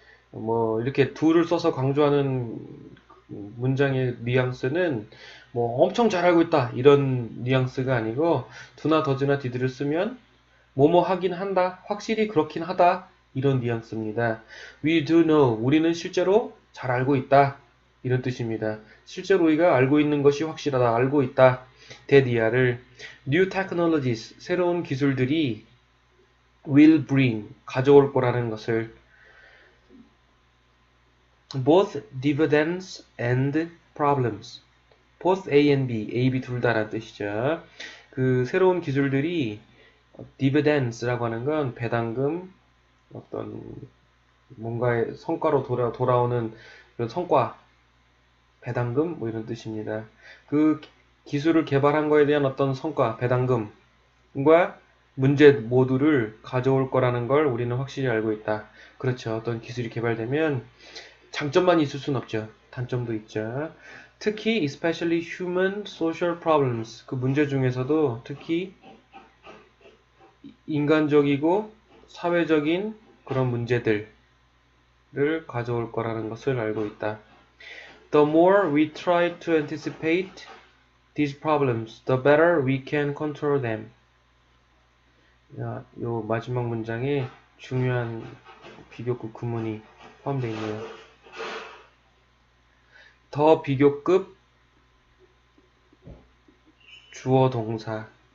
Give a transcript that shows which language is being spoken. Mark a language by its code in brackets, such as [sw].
[ko] 뭐 이렇게 do를 써서 강조하는 문장의 뉘앙스는 뭐 엄청 잘 알고 있다 이런 뉘앙스가 아니고 do나 does나 did를 쓰면 뭐뭐 하긴 한다 확실히 그렇긴 하다 이런 뉘앙스입니다. [en] We do know [ko] 우리는 실제로 잘 알고 있다. 이런 뜻입니다. 실제로 우리가 알고 있는 것이 확실하다. 알고 있다. [en] 대디아를 New technologies, [ko] 새로운 기술들이 [en] will bring, [ko] 가져올 거라는 것을 [en] both dividends and problems. both A and B, [ko] A, B 둘 다라는 뜻이죠. 그 새로운 기술들이 dividends라고 하는 건 배당금, 어떤 뭔가의 성과로 돌아오는 그런 성과, 배당금 뭐 이런 뜻입니다. 그 기술을 개발한 거에 대한 어떤 성과, 배당금과 문제 모두를 가져올 거라는 걸 우리는 확실히 알고 있다. 그렇죠. 어떤 기술이 개발되면 장점만 있을 순 없죠. 단점도 있죠. 특히 [en] especially human social problems [ko] 그 문제 중에서도 특히 인간적이고 사회적인 그런 문제들을 가져올 거라는 것을 알고 있다. [en] The more we try to anticipate these problems, the better we can control them. [ko] 요 마지막 문장에 중요한 비교급 구문이 포함되어 있네요. 더 비교급 주어 동사.